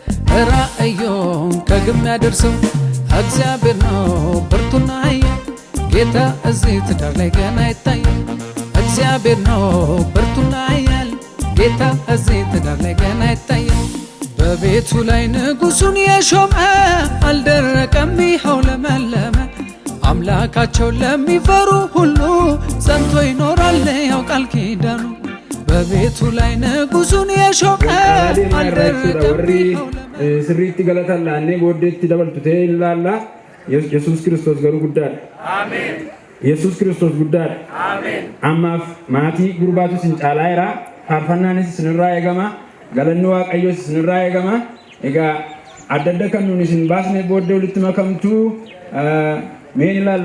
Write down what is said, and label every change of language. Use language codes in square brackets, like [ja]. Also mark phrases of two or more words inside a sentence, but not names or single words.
[am] ራእዮን ከግብ ሚያደርሰው እግዚአብሔር ነው ብርቱና ኃያል ጌታ እዚህ ትዳር ላይ ገና ይታያል። እግዚአብሔር ነው ብርቱና ኃያል ጌታ እዚህ ትዳር ላይ ገና ይታያል። በቤቱ ላይ ንጉሱን የሾመ አልደረቀም ይኸው ለመለመ። አምላካቸውን ለሚፈሩ ሁሉ ጸንቶ ይኖራል ያው ቃል ኪዳኑ። በቤቱ ላይ ንጉሱን የሾመ አልደረቀም ቢሆን [om] sirriitti galatan laannee booddeetti dabaltu ta'ee ilaalla. Yesuus Kiristoos garuu guddaadha. Ameen. Yesuus Kiristoos guddaadha. Ameen. Ammaaf maatii gurbaatu isin caalaa jira. Faarfannaanis isinirraa eegama. Galanni Waaqayyoos isinirraa eegama. Egaa adda adda kan nuun isin baasne booddee walitti makamtu meen ilaalla.